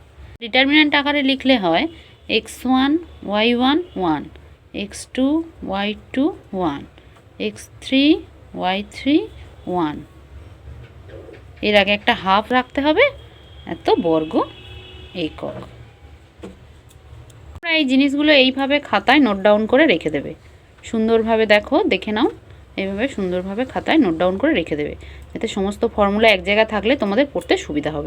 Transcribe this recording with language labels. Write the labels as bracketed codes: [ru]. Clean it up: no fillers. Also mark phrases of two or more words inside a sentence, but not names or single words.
[bn] ডিটারমিন্যান্ট আকারে লিখলে হয় x1 y1 1, x2 y2 1, x3 y3 1, এর আগে একটা হাফ রাখতে হবে, এত বর্গ একক। তোমরা এই জিনিসগুলো এইভাবে খাতায় [en] note down [bn] করে রেখে দেবে। সুন্দরভাবে দেখো, দেখে নাও, এইভাবে সুন্দরভাবে খাতায় [en] note down [bn] করে রেখে দেবে, যাতে সমস্ত ফর্মুলা এক জায়গায় থাকলে তোমাদের পড়তে সুবিধা হবে।